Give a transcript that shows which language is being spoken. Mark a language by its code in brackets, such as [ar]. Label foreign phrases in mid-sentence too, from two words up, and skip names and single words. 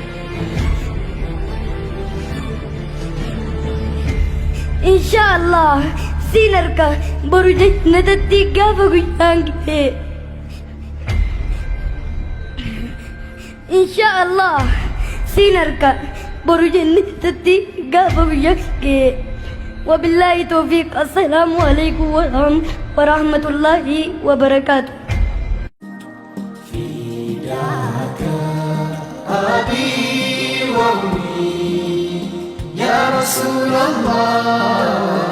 [om] Inshaallah sin arga boru jannatatti gaafa guyyaan ga'e. Inshaallah sin arga boru jannatatti gaafa guyyaan ga'e. [ar] وبالله توفيق. السلام عليكم ورحمة الله وبركاته. فداك أبي وأمي يا رسول الله.